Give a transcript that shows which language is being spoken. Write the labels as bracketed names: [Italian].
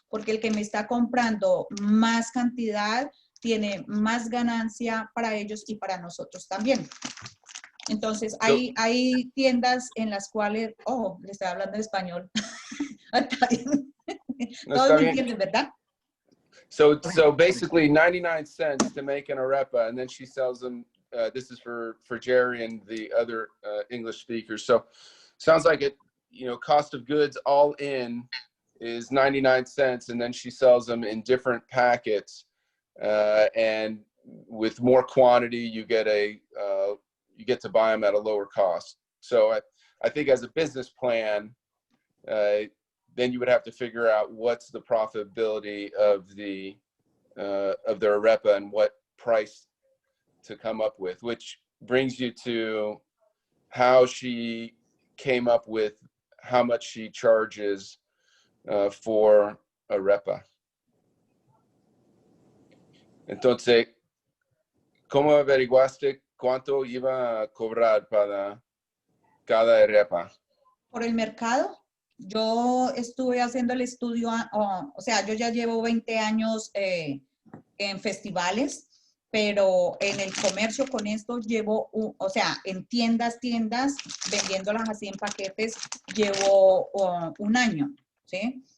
[Spanish] Porque el que me está comprando más cantidad tiene más ganancia para ellos y para nosotros también. Entonces, hay tiendas en las cuales, le estoy hablando en español. Está bien. Todos me entienden, ¿verdad? [English] So basically 99 cents to make an arepa, and then she sells them. This is for Jerry and the other English speakers. So sounds like it, cost of goods all in is 99 cents, and then she sells them in different packets, and with more quantity, you get to buy them at a lower cost. So I think as a business plan, then you would have to figure out what's the profitability of their arepa and what price to come up with, which brings you to how she came up with how much she charges for arepa. [Spanish] Entonces, ¿cómo averiguaste cuánto iba a cobrar para cada arepa? Por el mercado. Yo estuve haciendo el estudio, o sea, yo ya llevo 20 años en festivales, pero en el comercio con esto llevo, o sea, en tiendas, vendiéndolas así en paquetes, llevo 1 año, ¿sí?